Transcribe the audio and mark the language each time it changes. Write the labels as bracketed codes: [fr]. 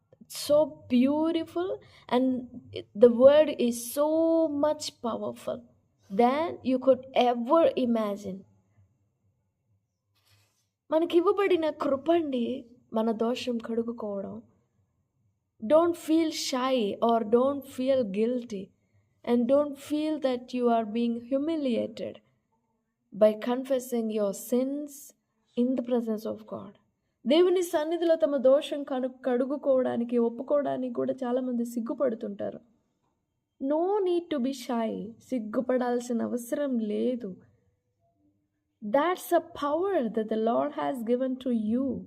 [en] So beautiful and the word is so much powerful than you could ever imagine. [te] మనకి ఇవ్వబడిన కృపండి మన దోషం కడుగుకోవడం. [en] Don't feel shy or don't feel guilty and don't feel that you are being humiliated by confessing your sins in the presence of God. [te] దేవుని సన్నిధిలో తమ దోషం కడుగుకోవడానికి, ఒప్పుకోవడానికి కూడా చాలామంది సిగ్గుపడుతుంటారు. [en] No need to be shy. [te] సిగ్గుపడాల్సిన అవసరం లేదు. [en] That's a power that the lord has given to you.